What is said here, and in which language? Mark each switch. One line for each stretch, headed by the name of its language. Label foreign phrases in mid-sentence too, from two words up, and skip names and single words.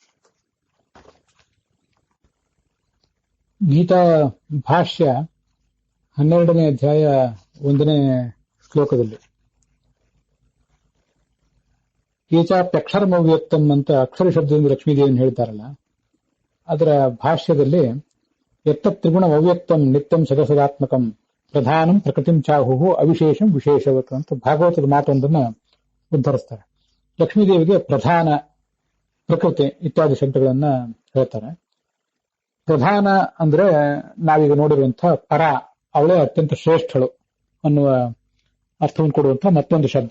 Kannada: ಗೀತಾ ಭಾಷ್ಯ 12ನೇ ಅಧ್ಯಾಯ 1ನೇ ಶ್ಲೋಕದಲ್ಲಿ ಏಚಾಪ್ಯಕ್ಷರಮವ್ಯಕ್ತಂ ಅಂತ ಅಕ್ಷರ ಶಬ್ದದಿಂದ ಲಕ್ಷ್ಮೀದೇವಿಯನ್ನು ಹೇಳ್ತಾರಲ್ಲ, ಅದರ ಭಾಷ್ಯದಲ್ಲಿ
Sanskrit: ಎತ್ತ ತ್ರಿಗುಣ ಅವ್ಯಕ್ತಂ ನಿತ್ಯಂ ಸದಸದಾತ್ಮಕಂ ಪ್ರಧಾನಂ ಪ್ರಕೃತಿಂ ಚಾಹು ಅವಿಶೇಷಂ ವಿಶೇಷವತ್
Kannada: ಅಂತ ಭಾಗವತದ ಮಾತೊಂದನ್ನ ಉದ್ಧರಿಸ್ತಾರೆ. ಲಕ್ಷ್ಮೀದೇವಿಗೆ ಪ್ರಧಾನ, ಪ್ರಕೃತಿ ಇತ್ಯಾದಿ ಶಬ್ದಗಳನ್ನ ಹೇಳ್ತಾರೆ. ಪ್ರಧಾನ ಅಂದ್ರೆ ನಾವೀಗ ನೋಡಿರುವಂತಹ ಪರ, ಅವಳೇ ಅತ್ಯಂತ ಶ್ರೇಷ್ಠಳು ಅನ್ನುವ ಅರ್ಥವನ್ನು ಕೊಡುವಂತಹ ಮತ್ತೊಂದು ಶಬ್ದ.